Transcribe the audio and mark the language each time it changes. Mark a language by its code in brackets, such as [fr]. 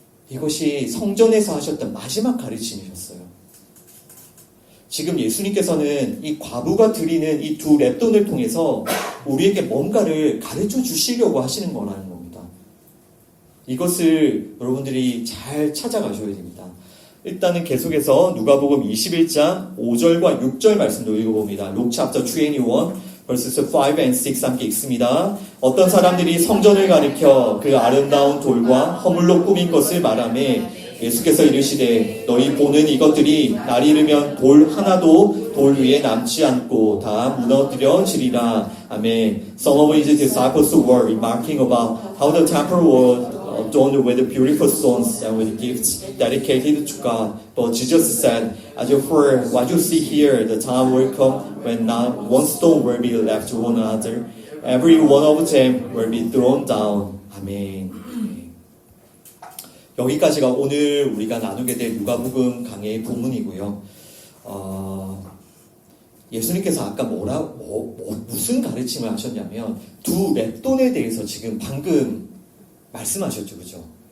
[ko] 이것이 성전에서 하셨던 마지막 가르침이셨어요. 지금 예수님께서는 이 과부가 드리는 이 두 렙돈을 통해서 우리에게 뭔가를 가르쳐 주시려고 하시는 거라는 겁니다. 이것을 여러분들이 잘 찾아가셔야 됩니다. 일단은 계속해서 누가복음 21장 5절과 6절 말씀도 읽어봅니다. [en] Luke chapter 21 verses 5 and 6 [ko] 함께 읽습니다. 어떤 사람들이 성전을 가리켜 그 아름다운 돌과 허물로 꾸민 것을 말하며 예수께서 이르시되 너희 보는 이것들이 날 이르면 돌 하나도 돌 위에 남지 않고 다 무너뜨려지리라. 아멘. [en] Some of his disciples were remarking about how the temple was adorned with beautiful stones and with gifts dedicated to God. But Jesus said, as for what you see here, the time will come when not one stone will be left to one another. Every one of them will be thrown down. [ko] 아멘. 여기까지가 오늘 우리가 나누게 될 누가복음 강해의 본문이고요. 예수님께서 아까 무슨 가르침을 하셨냐면 두 렙돈에 대해서 지금 방금 말씀하셨죠, 그죠?